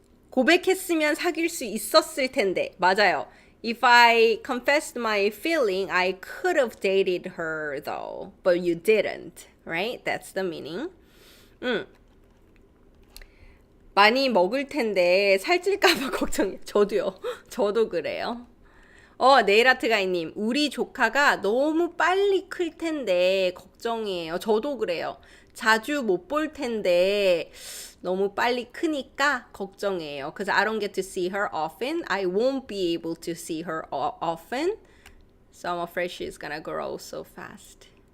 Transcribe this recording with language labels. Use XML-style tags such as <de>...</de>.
<ko>고백했으면 사귈 수 있었을 텐데. 맞아요.</ko> <en>If I confessed my feeling, I could have dated her though, but you didn't, right? That's the meaning.</en> <ko>많이 먹을 텐데 살찔까봐 걱정이에요. 저도요. 저도 그래요. 네일아트가이님, 우리 조카가 너무 빨리 클 텐데 걱정이에요. 저도 그래요. 자주 못 볼 텐데 너무 빨리 크니까 걱정이에요.</ko> <en>Because I don't get to see her often. I won't be able to see her often. So I'm afraid she's gonna grow so fast.</en>